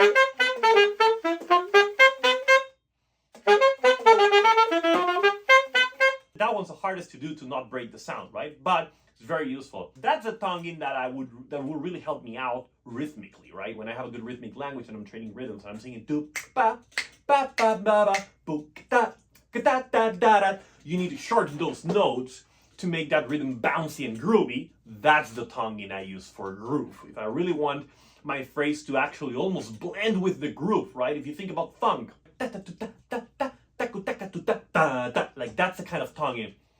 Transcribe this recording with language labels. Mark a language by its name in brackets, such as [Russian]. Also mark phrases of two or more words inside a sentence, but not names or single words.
[English] That one's the hardest to do to not break the sound, right? But it's very useful. That's a tonging that would really help me out rhythmically, right? When I have a good rhythmic language and I'm training rhythms and I'm singing do ba ba ba ba ba bo da da da da da. You need to shorten those notes to make that rhythm bouncy and groovy. That's the tonging I use for groove. If I really want my phrase to actually almost blend with the groove, right? If you think about funk, like that's the kind of tonging.